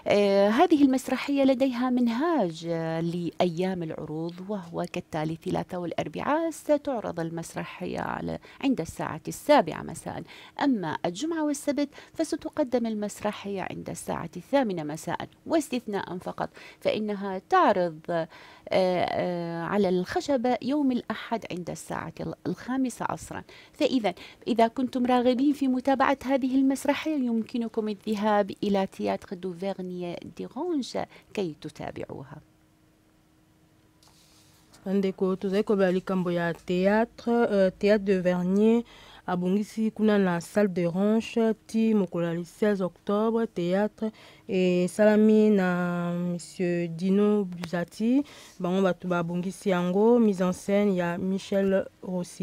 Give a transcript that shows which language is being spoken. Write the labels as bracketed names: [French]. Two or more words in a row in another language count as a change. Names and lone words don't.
[Arabic] هذه المسرحية لديها منهاج لأيام العروض، وهو كالتالي: ثلاثاء والأربعاء ستعرض المسرحية عند الساعة 7 مساء، أما الجمعة والسبت فستقدم المسرحية عند الساعة 8 مساء، واستثناء فقط فإنها تعرض على الخشبة يوم الأحد عند الساعة 5 عصرا. إذا كنتم راغبين في متابعة هذه المسرحية يمكنكم الذهاب إلى تياتر دو فيرنيي ديرانج كي تتابعوها. [Lingala] Ndeko tozali koyeba likambo ya théâtre de Vernier abongisi kuna na salle de ranche ti mokolo [French] le 16 octobre. [Lingala] Théâtre et salami na monsieur Dino Buzati, bango bato babongisi yango, [French] mise en scène [Lingala] ya Michel Rossi.